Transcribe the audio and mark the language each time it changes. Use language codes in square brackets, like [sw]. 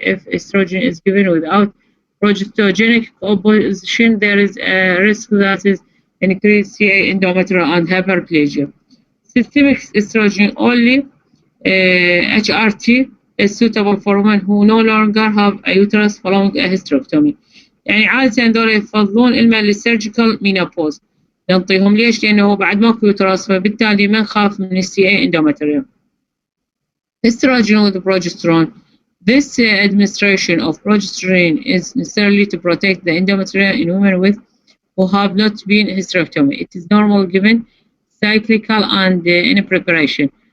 [en] If estrogen is given without progesterogenic opposition, there is a risk that is increased CA endometrial and hyperplasia. Systemic estrogen only HRT is suitable for women who no longer have a uterus following a hysterectomy. [ar] يعني عادة دول يفضلون إما للسيرجيكال مينوبوز نعطيهم ليش؟ لأنه بعد ماكو يوترس فبالتالي ما نخاف من الCA endometrium. [en] Estrogen with progesterone. This administration of progesterone is necessarily to protect the endometrium in women who have not been hysterectomy. It is normal given cyclical and in preparation.